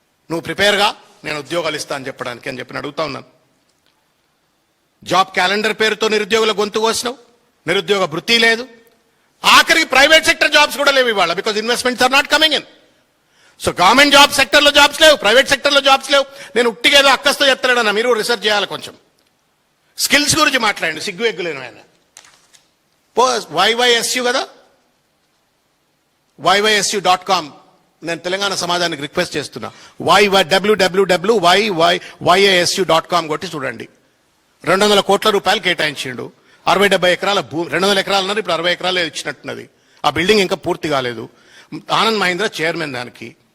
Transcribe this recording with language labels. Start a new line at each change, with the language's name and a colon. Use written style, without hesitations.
Telugu: నువ్వు ప్రిపేర్గా నేను ఉద్యోగాలు ఇస్తా అని చెప్పడానికి అని చెప్పి అడుగుతా ఉన్నాను. జాబ్ క్యాలెండర్ పేరుతో నిరుద్యోగుల గొంతు కోసినావు, నిరుద్యోగ వృత్తి లేదు. ఆఖరికి ప్రైవేట్ సెక్టర్ జాబ్స్ కూడా లేవు ఇవాళ,
English: Because investments are not coming in.
Telugu: So government job సెక్టర్లో జాబ్స్ లేవు, ప్రైవేట్ సెక్టర్లో జాబ్స్ లేవు. నేను ఉట్టిగేదో అక్కస్తో చెప్తాడన్నా, మీరు రిసర్చ్ చేయాలి కొంచెం. స్కిల్స్ గురించి మాట్లాడండి, సిగ్గు ఎగ్గులేను ఆయన. YYSU కదా, YYSU.com. నేను తెలంగాణ సమాజానికి రిక్వెస్ట్ చేస్తున్నా, www.YYSU.com కొట్టి చూడండి. 200 కోట్ల రూపాయలు కేటాయించిండు. 60-70 ఎకరాల భూమి, 200 ఎకరాలు అన్నారు, ఇప్పుడు 60 ఎకరాలు ఇచ్చినట్టున్నది. ఆ బిల్డింగ్ ఇంకా పూర్తి కాలేదు. ఆనంద్ మహీంద్ర చైర్మన్ దానికి.